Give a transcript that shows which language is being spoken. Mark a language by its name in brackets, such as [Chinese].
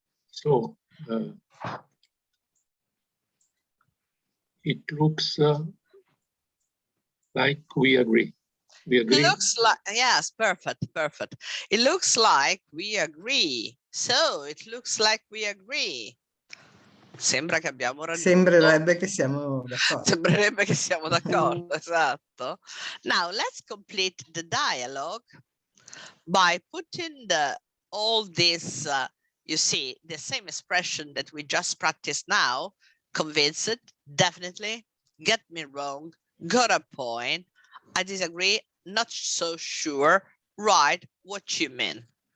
[English] So, it looks like we agree. We agree. It looks like, yes, perfect. It looks like we agree. So, it looks like we agree. [Italian] Sembra che abbiamo raggiunto. Sembrerebbe che siamo d'accordo. Sembrerebbe che siamo d'accordo, esatto. [English] Now, let's complete the dialogue by putting all this, you see, the same expression that we just practiced now, convinced, definitely, get me wrong, got a point, I disagree, not so sure, right, what you mean.